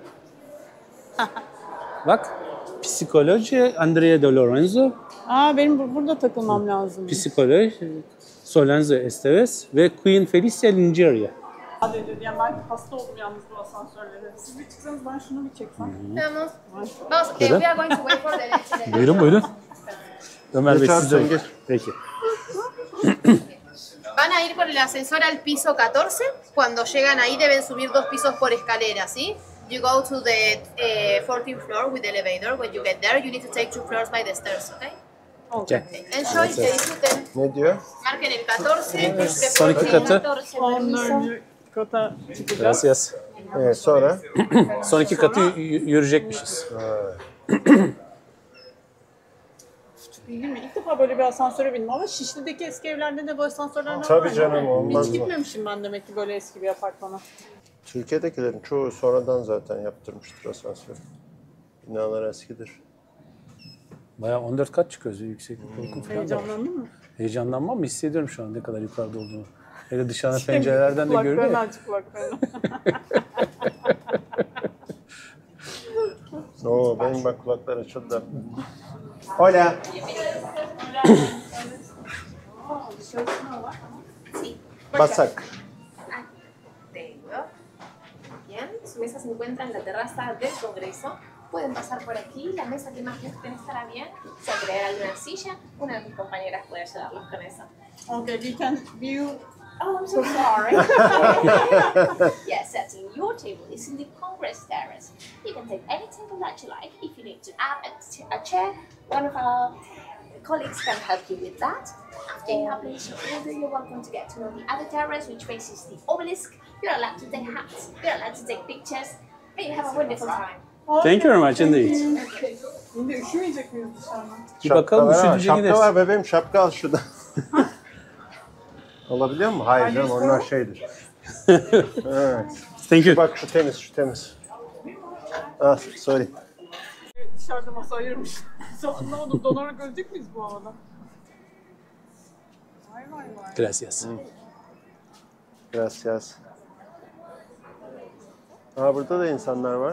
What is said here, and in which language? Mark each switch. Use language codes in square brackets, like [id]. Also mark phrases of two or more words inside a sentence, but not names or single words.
[tr] Bak. Psikoloji Andrea de Lorenzo, Aa benim burada takılmam lazım. psikoloji Solenzo Esteves ve Queen Felicia Lingeria. Hadi dedi ya ben hasta oldum yalnız bu asansörlere. Siz bir çıksanız ben şunu bir çeksem. [es] Vamos. Vamos, [en] we are going to wait for the next. [tr] Buyurun buyurun. Ömer Bey Geç siz de. Arslan, geç. Peki. [es] Van a ir por el ascensor al piso 14. Cuando llegan ahí deben subir 2 pisos por escalera, ¿sí? [en] You go to the 14th floor with the elevator. When you get there, you need to take 2 floors by the stairs, okay? Okay. Enjoy, [es] que disfruten. [tr] Ne diyor? [es] Marquen el 14. busquen [tr] Son [es] por [tr] iki [es] el [tr] katı. [es] 14, permiso. [tr] 14. kata çıkacağız. [es] Gracias. [tr] Sonra? Son 2 katı yürüyecekmişiz. Bilmiyorum, ilk defa böyle bir asansöre bindim ama Şişli'deki eski evlerde de bu asansörler var. Tabii canım, olmaz Hiç mı? gitmemişim ben demek ki böyle eski bir apartmana. Türkiye'dekilerin çoğu sonradan zaten yaptırmıştır asansör. Binalar eskidir. Bayağı 14 kat çıkıyoruz. Yükseklik korkum falan da var. Heyecanlandın mı? Heyecanlanmam mı? Hissediyorum şu an ne kadar yukarıda olduğunu. Hele dışarıda pencerelerden de görünüyor. Kulaklarını ya. aç kulaklarını. Oo, benim bak kulaklar açıldı. [es] Hola. Basak. Bien, su mesa se encuentra en la terraza del Congreso. Pueden pasar por aquí, la mesa que más gusten estará bien. Se agregará alguna silla, una de mis compañeras puede ayudarlos con eso. [en] Okay, we can view. Oh, I'm so sorry. Yes, setting your table is in the Congress terrace. You can take any table that you like. If you need to add a chair, one of our colleagues can help you with that. After you have placed your order, you're welcome to get to know the other terrace, which faces the obelisk. You're allowed to take hats, you're allowed to take pictures, and you have a wonderful time. Thank you very much indeed. [tr] Şimdi üşümeyecek miyiz dışarıdan? Bir bakalım Şapka var, üşüdüğünce şapka gideriz. var bebeğim, şapka al şuradan. Alabiliyor musun? Hayır canım, onlar şeydir. Evet. [en] Thank you. [tr] Bak şu temiz, şu temiz. Ah, sorry. Dışarıda masa ayırmış. Anlamadım, donarak ölecek miyiz bu havada? Vay vay vay. [es] Gracias. Gracias. [tr] Aa, burada da insanlar var.